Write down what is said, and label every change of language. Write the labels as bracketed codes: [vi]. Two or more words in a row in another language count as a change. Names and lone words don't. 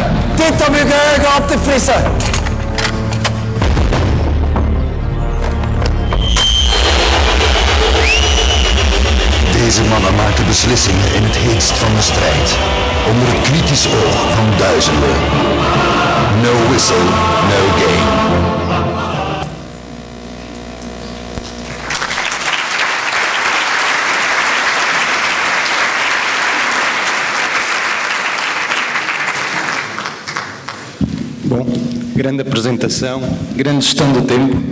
[nl] Dit om uw geheugen op te frissen. Deze mannen maken beslissingen in het heetst van de strijd. Onder het kritisch oog van duizenden. [en] No whistle, no game. [pt] Bom, grande apresentação, grande gestão do tempo.